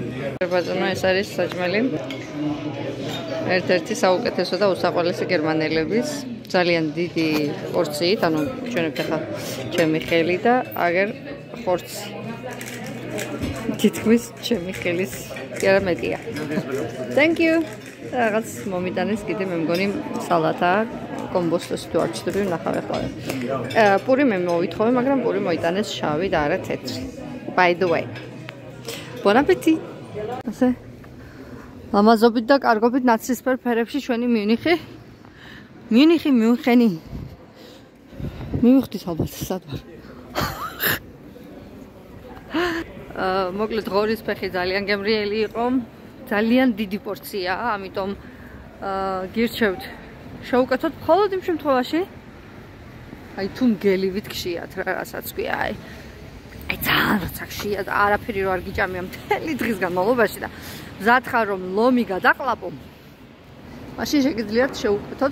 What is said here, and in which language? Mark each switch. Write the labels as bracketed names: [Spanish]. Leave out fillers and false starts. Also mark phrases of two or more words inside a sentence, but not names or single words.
[Georgian] ბატონო, ეს არის საჭმელი. ერთ-ერთი საუკეთესო და უსაყვარლესი გერმანელების, ძალიან დიდი პორციით, ანუ ჩვენებთ ახლა ჩემი ხელი და აგერ ხორცი. თითქმის ჩემი ხელის კი არა მეტია. [English] Thank you. [Georgian] რაღაც მომიტანეს კიდე მე მგონი სალათა კომბოსტოს თუ არ ჩდები ნახავ ახლა. პური მე მოვითხოვე, მაგრამ პური მოიტანეს შავი და არა თეთრი. [English] By the way. [French] Bon appétit. [Georgian] ასე. ლამაზობით და კარგობით ნაცრისფერ ფერებში ჩვენი მიუნიხი. მიუნხენი. მივხვდით ალბათ სად ვარ. მოკლედ ღორის ფეხი ძალიან გემრიელი იყო, ძალიან დიდი პორციაა, ამიტომ გირჩევთ შევუკეთოთ მხოლოდ იმ შემთხვევაში, აი თუ მგელივით გშიათ რა, რასაც ქვია, აი ძალიან როცა გშიათ, არაფერი რო არ გიჭამია მთელი დღის განმავლობაში და მზად ხარ რომ ლომი გადაყლაპო, მაშინ შეგიძლიათ შევუკეთოთ.